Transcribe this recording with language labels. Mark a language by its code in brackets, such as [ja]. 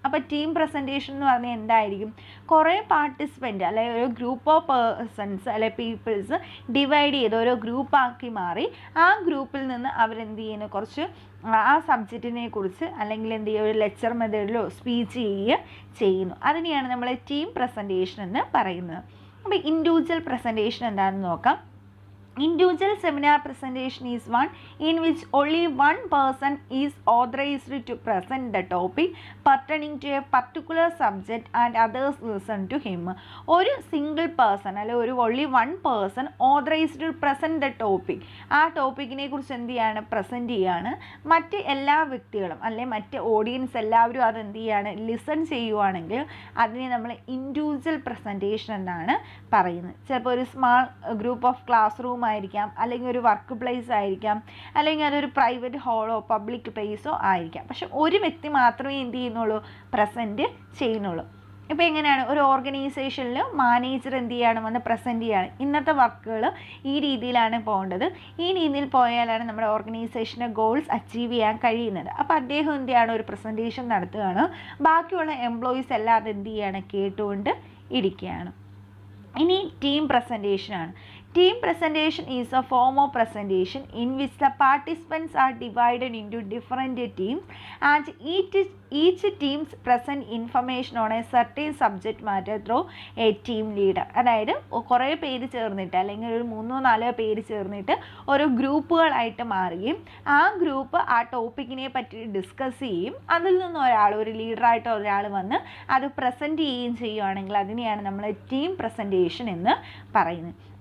[ml] അപ്പോൾ team presentation എന്ന് പറഞ്ഞാൽ എന്തായിരിക്കും, കുറേ പാർട്ടിസിപ്പൻറ്റ് അല്ലെങ്കിൽ ഒരു ഗ്രൂപ്പ് ഓഫ് പേഴ്സൺസ് അല്ലെങ്കിൽ പീപ്പിൾസ് ഡിവൈഡ് ചെയ്ത് ഓരോ ഗ്രൂപ്പാക്കി മാറി ആ ഗ്രൂപ്പിൽ നിന്ന് അവരെന്ത് ചെയ്യുന്നു, കുറച്ച് ആ സബ്ജക്റ്റിനെ കുറിച്ച് അല്ലെങ്കിൽ എന്ത് ചെയ്യുക, ഒരു ലെക്ചർ മെത്തേഡിലോ സ്പീച്ച് ചെയ്യുന്നു. അതിനെയാണ് നമ്മൾ ടീം പ്രസൻറ്റേഷൻ എന്ന് പറയുന്നത്. അപ്പോൾ ഇൻഡിവിജ്വൽ പ്രസൻറ്റേഷൻ എന്താണെന്ന് നോക്കാം. [en] Individual seminar presentation is one in which only one person is authorized to present the topic pertaining to a particular subject and others listen to him. [ml] ഒരു single person അല്ലെ [en] only one person authorized to present the topic. [ml] ആ ടോപ്പിക്കിനെ കുറിച്ച് എന്ത് ചെയ്യാണ്, present ചെയ്യാണ്. മറ്റ് എല്ലാ വ്യക്തികളും അല്ലെ മറ്റ് ഓഡിയൻസ് എല്ലാവരും അത് എന്ത് ചെയ്യാണ്, ലിസൺ ചെയ്യുവാണെങ്കിൽ അതിനെ നമ്മൾ ഇൻഡിവിജ്വൽ പ്രസൻറ്റേഷൻ എന്നാണ് പറയുന്നത്. ചിലപ്പോൾ ഒരു small group of class room ആയിരിക്കാം, അല്ലെങ്കിൽ ഒരു വർക്ക് പ്ലേസ് ആയിരിക്കാം, അല്ലെങ്കിൽ അതൊരു പ്രൈവറ്റ് ഹാളോ പബ്ലിക് പ്ലേസോ ആയിരിക്കാം. പക്ഷെ ഒരു വ്യക്തി മാത്രമേ എന്ത് ചെയ്യുന്നുള്ളൂ, പ്രസൻറ്റ് ചെയ്യുന്നുള്ളൂ. ഇപ്പോൾ എങ്ങനെയാണ്, ഒരു ഓർഗനൈസേഷനിൽ മാനേജർ എന്ത് ചെയ്യാണ്, വന്ന് പ്രസൻറ്റ് ചെയ്യാണ്. ഇന്നത്തെ വർക്കുകൾ ഈ രീതിയിലാണ് പോകേണ്ടത്, ഈ രീതിയിൽ പോയാലാണ് നമ്മുടെ ഓർഗനൈസേഷൻ്റെ ഗോൾസ് അച്ചീവ് ചെയ്യാൻ കഴിയുന്നത്. അപ്പോൾ അദ്ദേഹം എന്ത് ചെയ്യാണ്, ഒരു പ്രസൻറ്റേഷൻ നടത്തുകയാണ്. ബാക്കിയുള്ള എംപ്ലോയീസ് എല്ലാം അത് എന്ത് ചെയ്യാണ്, കേട്ടുകൊണ്ട് ഇരിക്കുകയാണ്. ഇനി team പ്രസൻറ്റേഷനാണ്. [en] Team presentation is a form of presentation in which the participants are divided into different teams and each teams present information on a certain subject matter through a team leader. [ml] അതായത് കുറേ പേര് ചേർന്നിട്ട് അല്ലെങ്കിൽ ഒരു 3-4 പേര് ചേർന്നിട്ട് ഓരോ ഗ്രൂപ്പുകളായിട്ട് മാറുകയും ആ ഗ്രൂപ്പ് ആ ടോപ്പിക്കിനെ പറ്റി ഡിസ്കസ് ചെയ്യും. അതിൽ നിന്ന് ഒരു ലീഡറായിട്ട് ഒരാൾ വന്ന് അത് പ്രസൻറ്റ് ചെയ്യുകയും ചെയ്യുകയാണെങ്കിൽ അതിനെയാണ് നമ്മൾ ടീം പ്രസൻറ്റേഷൻ എന്ന് പറയുന്നത്.